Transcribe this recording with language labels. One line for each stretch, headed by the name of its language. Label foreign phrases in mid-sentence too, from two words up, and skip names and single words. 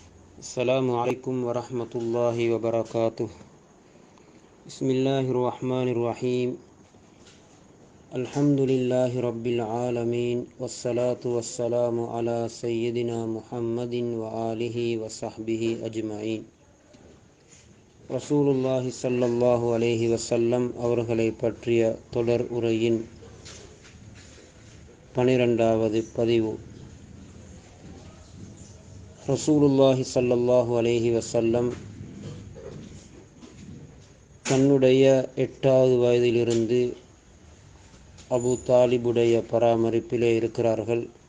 Arabic: السلام عليكم ورحمة الله وبركاته. بسم الله الرحمن الرحيم. الحمد لله رب العالمين، والصلاة والسلام على سيدنا محمد وآله وصحبه أجمعين. رسول الله صلى الله عليه وسلم
Tamil: அவர்களை பற்றிய தொடர் உரையின் 12வது பதிவு.
Arabic: رسول الله صلى الله عليه وسلم
Tamil: தன்னுடைய 8வது வயதிலிருந்து அபு தாலிபுடைய பராமரிப்பிலே இருக்கிறார்கள்.